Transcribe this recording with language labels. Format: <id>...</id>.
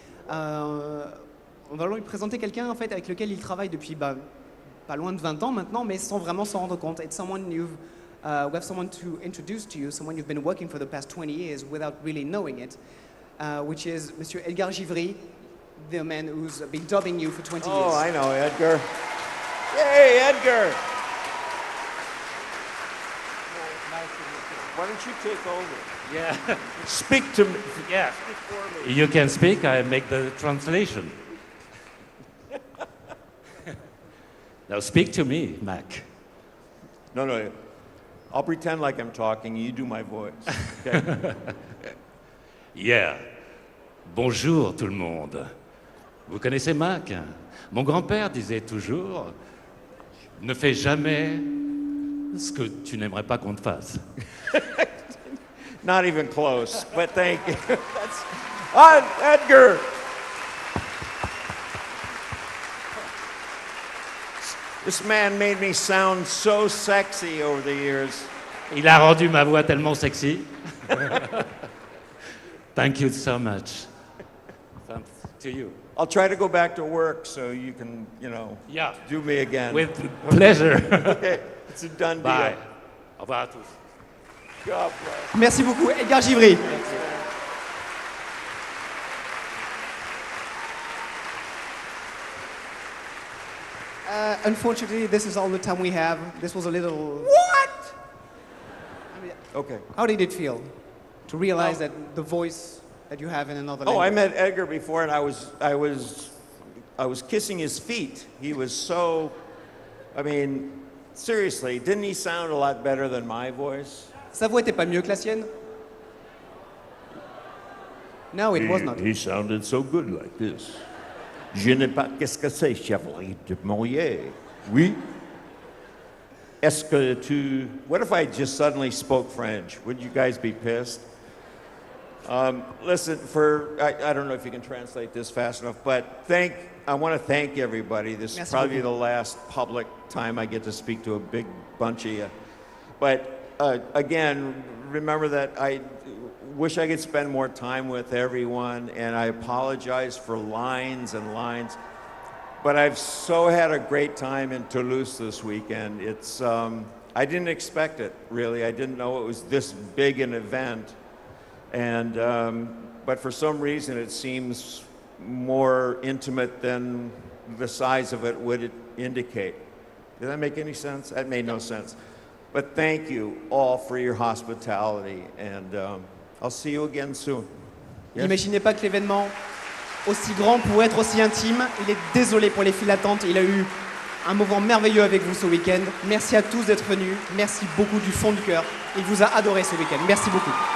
<fr>On va lui présenter quelqu'un en fait avec lequel il travaille depuis pas loin de 20 ans maintenant, mais sans vraiment s'en rendre compte.</fr> <en>It's someone we have someone to introduce to you, someone you've been working for the past 20 years without really knowing it, which is Monsieur Edgar Givry, the man who's been dubbing you for 20 years. Oh, I know Edgar. Yay, Edgar! Why don't you take over? Yeah. Speak to me. Yeah. Speak for me. You can speak, I make the translation. Now speak to me, Mac. No. I'll pretend like I'm talking, you do my voice. Okay? Yeah.</en> <fr>Bonjour tout le monde. Vous connaissez Mac? Mon grand-père disait toujours, ne fais jamais ce que tu n'aimerais pas qu'on te fasse.</fr> <en>Not even close, but thank you. Edgar! This man made me sound so sexy over the years.</en> <fr>Il a rendu ma voix tellement sexy.</fr> <en>Thank you so much. Thanks to you. I'll try to go back to work so you can, Yeah. do me again. With pleasure. Okay, it's a done deal. Bye.</en> <fr>Au revoir à tous.</fr> <en>God bless.</en> <fr>Merci beaucoup, Edgar Givry.</fr> <en>Unfortunately, this is all the time we have. This was a little... What? Okay. How did it feel to realize that the voice that you have in another Oh, language? I met Edgar before, and I was I was kissing his feet. He was so, I mean, seriously, didn't he sound a lot better than my voice?</en> <fr>Sa voix était pas mieux que la sienne?</fr> <en>No, it was not. He sounded so good like this.</en> <fr>Je n'ai pas qu'est-ce que c'est, Chevalier de Molière. Oui. Est-ce que tu...</fr> <en>What if I just suddenly spoke French? Would you guys be pissed? Listen, I don't know if you can translate this fast enough, but I want to thank everybody. This is probably the last public time I get to speak to a big bunch of you. But again, remember that I wish I could spend more time with everyone, and I apologize for lines and lines. But I've so had a great time in Toulouse this weekend. It's, I didn't expect it, really. I didn't know it was this big an event. And, but for some reason, it seems more intimate than the size of it would indicate. Did that make any sense? That made no sense. But thank you all for your hospitality, and I'll see you again soon. Yes?</en> <fr>N'imaginez pas que l'événement aussi grand pourrait être aussi intime. Il est désolé pour les files d'attente. Il a eu un moment merveilleux avec vous ce week-end. Merci à tous d'être venus. Merci beaucoup du fond du cœur. Il vous a adoré ce week-end. Merci beaucoup.</fr>